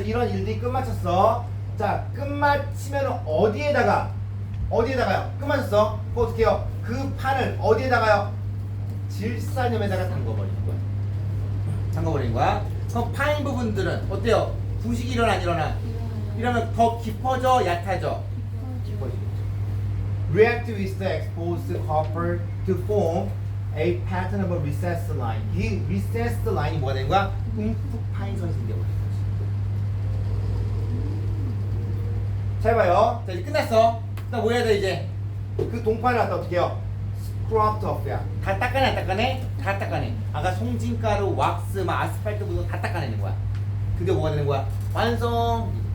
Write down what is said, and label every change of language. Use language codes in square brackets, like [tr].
[ko] 이런 일들이 끝마쳤어. 자, 끝마치면 어디에다가요? 끝마쳤어. 그거 어떻게 해요? 그 판을 어디에다가요? 질산염에다가 담궈버리는 거야. 담궈버리는 거야. 그럼 파인 부분들은 어때요? 부식이 일어나 안 일어나? 이러면 더 깊어져, 얕아져? 깊어지겠죠. [en] React with the exposed copper to form a pattern of a recessed line. [ko] 이 recessed line이 뭐가 되는 거야? 움푹 파인 선이 생겨버리는 거지. 잘 봐요. 자, 이제 끝났어. 나 뭐 해야 돼 이제? 그 동판을 갖다 어떻게 해요? 스크럽드 off야. 다 닦아내 안 닦아내? 다 닦아내. 아까 송진가루, 왁스, 막 아스팔트 묻은 다 닦아내는 거야. 그게 뭐가 되는 거야? 완성.